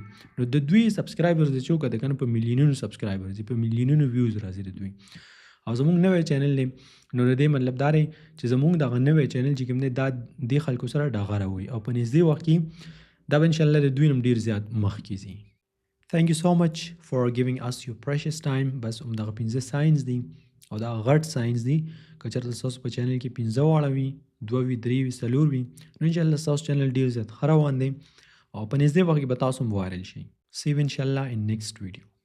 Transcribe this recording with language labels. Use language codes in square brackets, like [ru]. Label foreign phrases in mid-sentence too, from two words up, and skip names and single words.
[ps] نو د دوی سبسکرایبرز چې وکړه کنه په میلیونونو سبسکرایبرز په میلیونونو ویوز راځي د دوی او زموږ نوی چینل دی نو د دې مطلب دا دی چې زموږ دغه نوی چینل چې کوم دی دا د خلکو سره ډغره وي او په نږدې وخت کې دا به انشاءالله د دوی نم ډېر زیات مخکې ځي. [en] Thank you so much for giving us your precious time. [ps] بس همدغه 15 ساينس دي او دا غټ ساينس دي که چېرته ستاسو په چینل کې 15 واړه وي 2 وي 3 وي 4 وي نو انشاءالله ستاسو چینل ډېر زیات ښه روان دی او په نږدې وخت کې به تاسو هم وایرل شي. [en] See you inshallah in next video.